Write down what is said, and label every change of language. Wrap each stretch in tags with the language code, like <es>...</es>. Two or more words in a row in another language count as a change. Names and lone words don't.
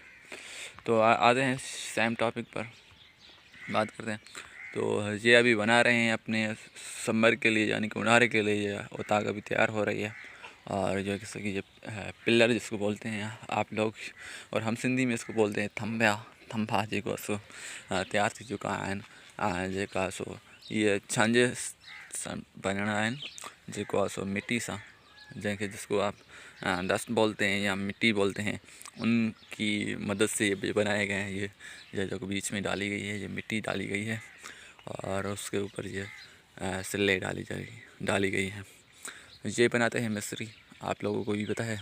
<hi>तो आते हैं सेम टॉपिक पर बात करते हैं। तो ये अभी बना रहे हैं अपने समर के लिए, यानी कि उन्हारे के लिए ये उताक अभी तैयार हो रही है। और जो जैसे कि ये पिल्लर जिसको बोलते हैं आप लोग, और हम सिंधी में इसको बोलते हैं थंभा</hi> <sd>जेको सो तैयार थी चुका आहिनि जेका सो ये छांजे बनना आहिनि जेको सो</sd> <hi>मिट्टी सा, जिसको आप डस्ट बोलते हैं या मिट्टी बोलते हैं, उनकी मदद से ये बनाए गए हैं। ये जो बीच में डाली गई है, ये मिट्टी डाली गई है और उसके ऊपर ये सिल्ले डाली गई है। ये बनाते हैं मिस्री, आप लोगों को भी पता है।</hi>